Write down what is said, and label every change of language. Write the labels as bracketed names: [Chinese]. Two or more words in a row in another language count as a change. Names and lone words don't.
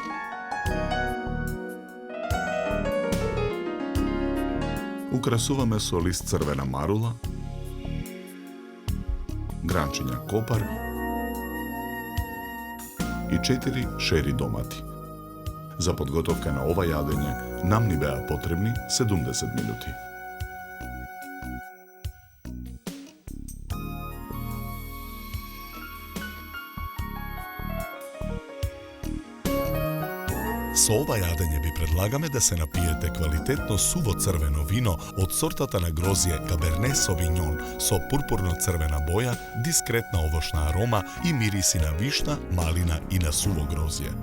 [Macedonian] Украсуваме со лист црвена марула, гранчиња копар и 4 шери домати. За подготовка на ова јадење нам ни беа потребни 70 минути. Со ова јадење ви предлагаме да се напиете квалитетно суво црвено вино од сортата на грозје Cabernet Sauvignon со пурпурно-црвена боја, дискретна овошна арома и мириси на вишна, малина и на суво грозје.